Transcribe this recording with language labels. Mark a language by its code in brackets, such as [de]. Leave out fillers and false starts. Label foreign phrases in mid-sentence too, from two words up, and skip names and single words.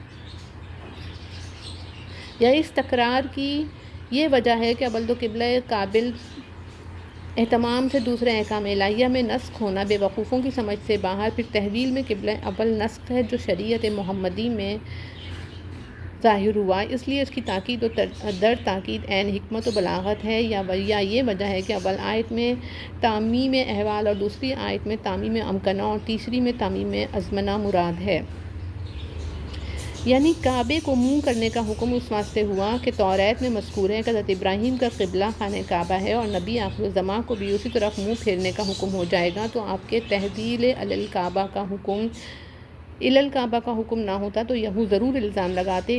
[ur] یا اس تکرار کی یہ وجہ ہے کہ اول تو قبلہ قابل اہتمام سے دوسرے احکام الہیہ میں نسخ ہونا بے وقوفوں کی سمجھ سے باہر، پھر تحویل میں قبلہ اول نسخ ہے جو شریعت محمدی میں ظاہر ہوا، اس لیے اس کی تاکید و در تاکید عین حکمت و بلاغت ہے۔ یا یہ وجہ ہے کہ اول آیت میں تعمیم احوال اور دوسری آیت میں تعمیم امکنہ اور تیسری میں تعمیم ازمنہ مراد ہے۔ یعنی کعبے کو منہ کرنے کا حکم اس واسطے ہوا کہ توریت میں مذکور ہے کہ حضرت ابراہیم کا قبلہ خانہ کعبہ ہے، اور نبی آخر الزماں کو بھی اسی طرف منہ پھیرنے کا حکم ہو جائے گا، تو آپ کے تحویل الکعبہ کا حکم نہ ہوتا تو یہود ضرور الزام لگاتے۔